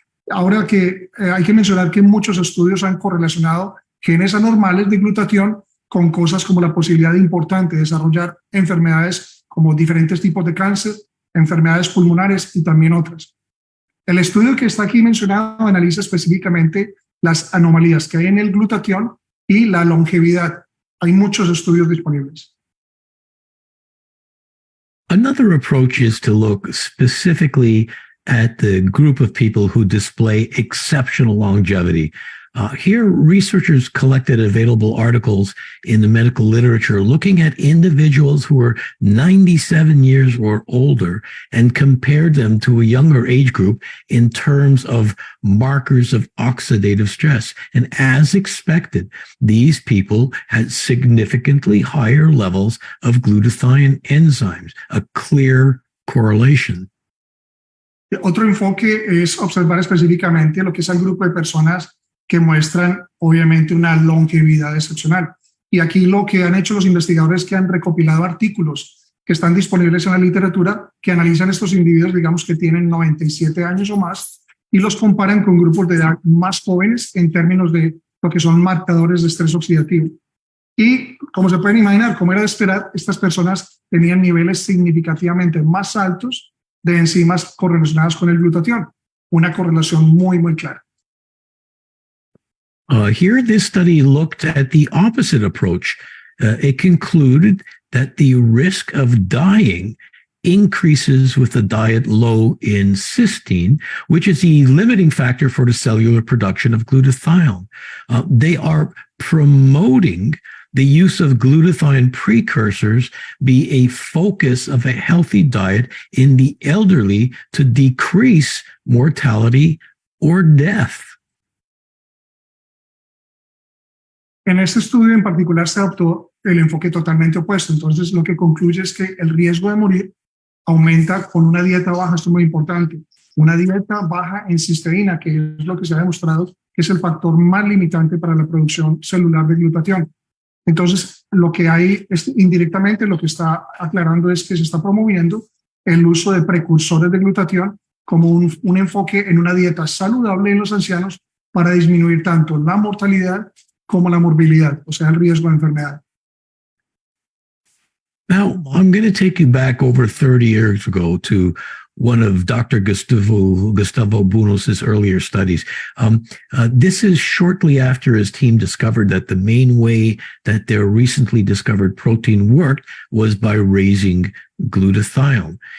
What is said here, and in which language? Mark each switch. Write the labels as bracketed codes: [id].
[es] Ahora que hay que mencionar que muchos estudios han correlacionado genes anormales de glutatión con cosas como la posibilidad importante de desarrollar enfermedades como diferentes tipos de cáncer, enfermedades pulmonares y también otras. El estudio que está aquí mencionado analiza específicamente las anomalías que hay en el glutatión y la longevidad. Hay muchos estudios disponibles. [en] Another approach is to look specifically at the group of people who display exceptional longevity. Here, researchers collected available articles in the medical literature looking at individuals who were 97 years or older and compared them to a younger age group in terms of markers of oxidative stress. And as expected, these people had significantly higher levels of glutathione enzymes, a clear correlation. [es] Otro enfoque es observar específicamente lo que es el grupo de personas que muestran obviamente una longevidad excepcional. Y aquí lo que han hecho los investigadores, que han recopilado artículos que están disponibles en la literatura, que analizan estos individuos, digamos que tienen 97 años o más, y los comparan con grupos de edad más jóvenes en términos de lo que son marcadores de estrés oxidativo. Y como se pueden imaginar, como era de esperar, estas personas tenían niveles significativamente más altos de enzimas correlacionadas con el glutatión. Una correlación muy, muy clara. [en] Here, this study looked at the opposite approach. It concluded that the risk of dying increases with a diet low in cysteine, which is the limiting factor for the cellular production of glutathione. They are promoting the use of glutathione precursors be a focus of a healthy diet in the elderly to decrease mortality or death. [es] En este estudio en particular se adoptó el enfoque totalmente opuesto. Entonces, lo que concluye es que el riesgo de morir aumenta con una dieta baja. Esto es muy importante. Una dieta baja en cisteína, que es lo que se ha demostrado que es el factor más limitante para la producción celular de glutatión. Entonces, lo que hay indirectamente, lo que está aclarando es que se está promoviendo el uso de precursores de glutatión como un enfoque en una dieta saludable en los ancianos para disminuir tanto la mortalidad como la morbilidad, o sea, el riesgo de enfermedad. [en] Now, I'm going to take you back over 30 years ago to one of Dr. Gustavo Bunos's earlier studies. This is shortly after his team discovered that the main way that their recently discovered protein worked was by raising glutathione.